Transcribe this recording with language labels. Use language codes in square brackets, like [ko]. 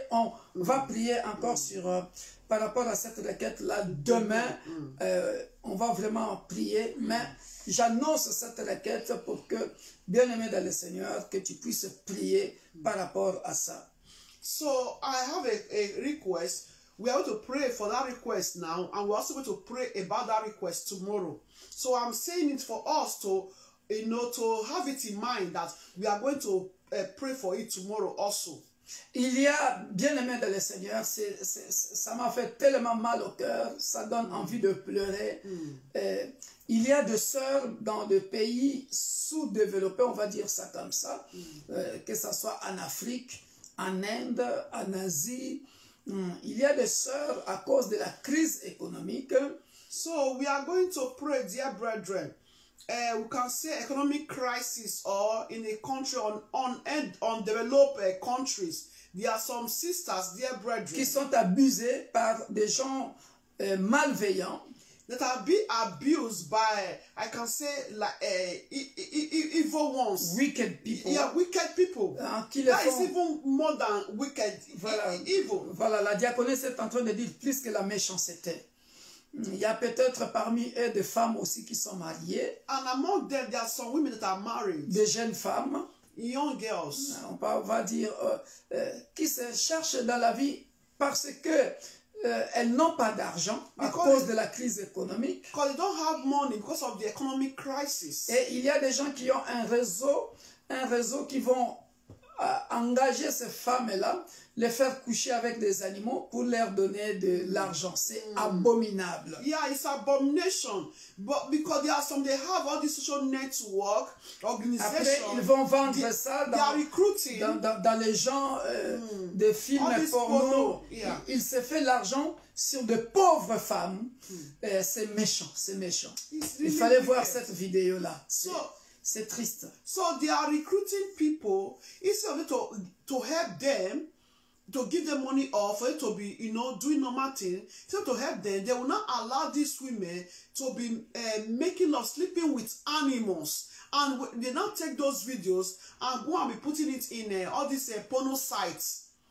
[fr] On va prier encore sur, par rapport à cette requête-là. Demain, on va vraiment prier, mais j'annonce cette requête pour que, bien-aimé dans le Seigneur, que tu puisses prier par rapport à ça. [en] so I have a request. We are going to pray for that request now, and we're also going to pray about that request tomorrow. So I'm saying it for us to, to have it in mind that we are going to pray for it tomorrow also. [fr] Il y a, bien aimé dans le Seigneur, ça m'a fait tellement mal au cœur, ça donne envie de pleurer. Il y a des sœurs dans des pays sous-développés, on va dire ça comme ça, que ce soit en Afrique, en Inde, en Asie. Il y a des sœurs à cause de la crise économique. [en] So we are going to pray, dear brethren. We can say economic crisis or in a country on developed countries. There are some sisters, dear brethren, [fr] qui sont abusées par des gens malveillants. [en] That are being abused by, I can say, like evil ones. Wicked people. Yeah, wicked people. That is even more than wicked, evil. [fr] Voilà, la diaconesse est en train de dire plus que la méchanceté. Il y a peut-être parmi eux des femmes aussi qui sont mariées. [en] And among them, there are some women that are married. [fr] Des jeunes femmes. [en] Young girls. [fr] On va dire qui se cherchent dans la vie parce que elles n'ont pas d'argent à cause de la crise économique. [en] Because they don't have money because of the economic crisis. [fr] Et il y a des gens qui ont un réseau qui vont engager ces femmes-là, les faire coucher avec des animaux pour leur donner de l'argent. C'est abominable. [en] Yeah, it's abomination. But because there are some, they have all these social network organizations. [fr] Après, ils vont vendre ça dans les gens des films porno. [en] Yeah. [fr] Il se fait l'argent sur de pauvres femmes. C'est méchant, c'est méchant. Il fallait voir cette vidéo-là. C'est triste. [en] So they are recruiting people instead of to help them, to give them money or for it to be, doing normal things. Instead to help them, they will not allow these women to be making love, sleeping with animals. And they now take those videos and go and be putting it in all these porno sites.